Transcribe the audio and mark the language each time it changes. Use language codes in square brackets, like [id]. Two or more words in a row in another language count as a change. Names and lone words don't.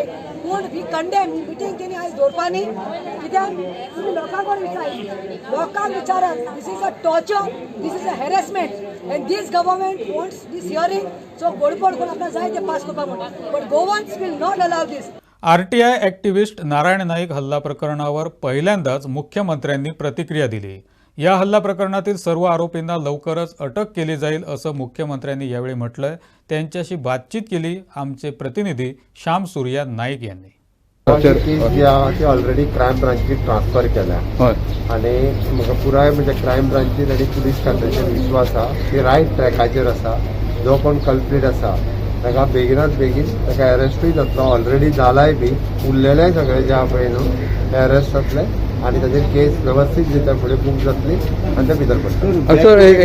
[kok] कोण ही कंडेम ही मिटींग तेणी आयज दवरपा न्ही. कित्याक तुमी लोकांक कोण लोकांक विचारात, [en] this is a torture, this is a harassment, and this government wants this hearing. [kok] सो गोडपड कोण आपल्याक जाय ते पास करपा म्हणून, [en] but Goans will not allow this. [mr] RTI ॲक्टिव्हिस्ट नारायण नाईक हल्ला प्रकरणावर पहिल्यांदाच मुख्यमंत्र्यांनी प्रतिक्रिया दिली. या हल्ला प्रकरणातील सर्व आरोपींना लवकरच अटक केली जाईल असं मुख्यमंत्र्यांनी यावेळी म्हटलंय. त्यांच्याशी बातचीत केली आमचे प्रतिनिधी श्याम सूर्या नाईक यांनी. [en] already crime branchik transfer [kok] केल्या आणि म्हाका पुराय म्हणजे क्रायम ब्रांचीन आनी पुलीस खात्याचेर विश्वास आसा की रायट ट्रॅकाचेर आसा. जो कोण कल्प्रीट आसा ताका बेगिनात बेगीन ताका अरेस्टूय जातलो. ऑलरेडी जालाय बी. उरलेले सगळे जे आहा पळय न्हू ते अरेस्ट जातले आणि ताजेर केस व्यवस्थीत रित्या फुडें बूक जातली आणि ते भितर पडटले.